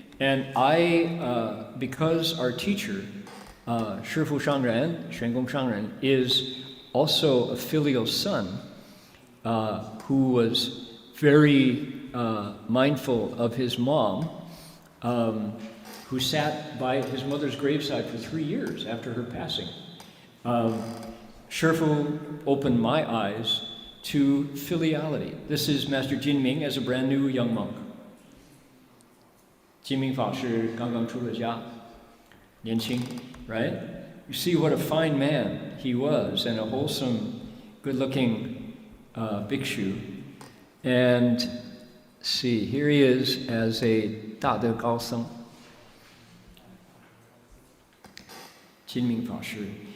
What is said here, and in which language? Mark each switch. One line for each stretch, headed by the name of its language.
English: And I, because our teacher, Shifu Shangren, Xuangong Shangren, is also a filial son who was very mindful of his mom, who sat by his mother's graveside for 3 years after her passing. Shifu opened my eyes to filiality. This is Master Jin Ming as a brand new young monk.
Chinese: 金明法师刚刚出了家，年轻, right?
English: You see what a fine man he was, and a wholesome, good-looking bhikshu. And see, here he is as a 大德高僧, Jin Ming法师.